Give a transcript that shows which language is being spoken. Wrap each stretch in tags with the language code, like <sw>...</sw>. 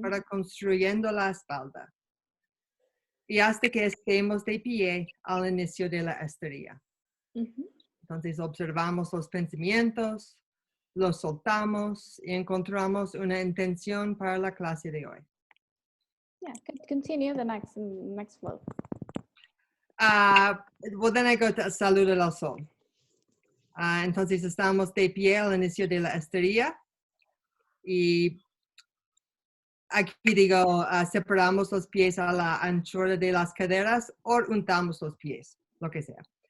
<es>fuera construyendo la espalda. Y hasta que estemos de pie al inicio de la esterilla. Mhm. Entonces observamos los pensamientos, los soltamos y encontramos una intención para la clase de hoy.</es> <en>Yeah, continue the next flow. Well, then I go to Salud al Sol.</en> <es>Entonces estamos de pie al inicio de la esterilla y aquí digo, separamos los pies a la anchura de las caderas o untamos los pies, lo que sea.</es>